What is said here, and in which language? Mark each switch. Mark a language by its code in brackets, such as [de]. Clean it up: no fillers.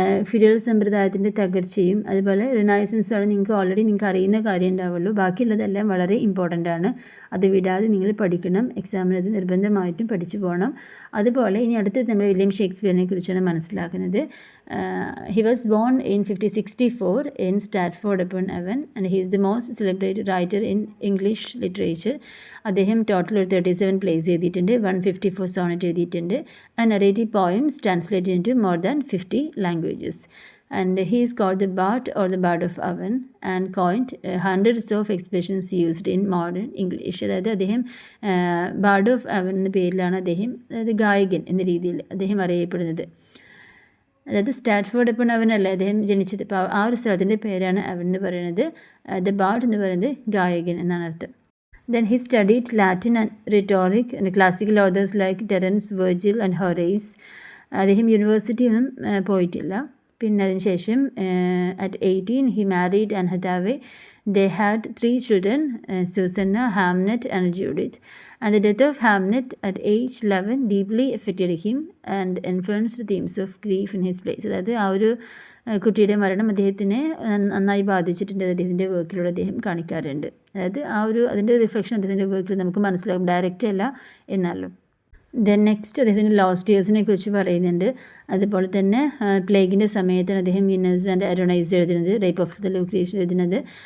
[ml] Fidel സമ്പ്രദായത്തിൻ്റെ തകർച്ചയും അതുപോലെ റിനൈസൻസോടെ നിങ്ങൾക്ക് അറിയുന്ന കാര്യം ഉണ്ടാവുള്ളൂ. ബാക്കിയുള്ളതെല്ലാം വളരെ ഇമ്പോർട്ടൻ്റ് ആണ്. അത് വിടാതെ നിങ്ങൾ പഠിക്കണം. എക്സാമിന് അത് നിർബന്ധമായിട്ടും പഠിച്ചു പോകണം. അതുപോലെ ഇനി അടുത്ത് നമ്മൾ വില്യം ഷേക്സ്പിയറിനെ കുറിച്ചാണ് മനസ്സിലാക്കുന്നത്. [en] He was born in 1564 in Stratford-upon-Avon and he is the most celebrated writer in English literature. [ml] അദ്ദേഹം [en] total [ml] ഒരു 37 [en] plays [ml] എഴുതിയിട്ടുണ്ട്, [en] 154 sonnet എഴുതിയിട്ടുണ്ട്, and narrative poems translated into more than 50 languages. And he is called the Bard or the Bard of Avon and coined hundreds of expressions used in modern English. [ml] അതായത് അദ്ദേഹം Bard of അവൻ എന്ന പേരിലാണ് അദ്ദേഹം, അതായത് ഗായകൻ എന്ന രീതിയിൽ അദ്ദേഹം അറിയപ്പെടുന്നത്. അതായത് സ്റ്റാറ്റ്ഫോർഡ് അപ്പോൺ അവൻ അല്ല അദ്ദേഹം ജനിച്ചത്. അപ്പോൾ ആ ഒരു സ്ഥലത്തിൻ്റെ പേരാണ് അവൻ എന്ന് പറയുന്നത്. ദ ബാർഡ് എന്ന് പറയുന്നത് ഗായകൻ എന്നാണ് അർത്ഥം. [en] Then he studied Latin and rhetoric and classical authors like Terence, Virgil and Horace. [ml] അദ്ദേഹം യൂണിവേഴ്സിറ്റി ഒന്നും പോയിട്ടില്ല. പിന്നെ അതിനുശേഷം [en] at 18 he married Anne Hathaway. They had 3 children, Susanna, Hamnet and Judith. And the death of Hamnet at age 11 deeply affected him and influenced the themes of grief in his place. [ml] അതായത് ആ ഒരു കുട്ടിയുടെ മരണം അദ്ദേഹത്തിനെ നന്നായി ബാധിച്ചിട്ടുണ്ട്. അദ്ദേഹത്തിൻ്റെ വർക്കിലൂടെ അദ്ദേഹം കാണിക്കാറുണ്ട്. അതായത് അതിൻ്റെ റിഫ്ലക്ഷൻ അദ്ദേഹത്തിൻ്റെ വർക്കിൽ നമുക്ക് മനസ്സിലാകും, ഡയറക്റ്റ് അല്ല എന്നാലും. ദെൻ നെക്സ്റ്റ് അദ്ദേഹത്തിൻ്റെ ലോസ്റ്റ് ഇയേഴ്സിനെ കുറിച്ച് പറയുന്നുണ്ട്. അതുപോലെ തന്നെ പ്ലേഗിൻ്റെ സമയത്താണ് അദ്ദേഹം വിനസ് ആൻഡ് അരോണൈസ് എഴുതുന്നത്, റേപ്പ് ഓഫ് ദ ലൂക്രീഷ്യൻ എഴുതുന്നത്.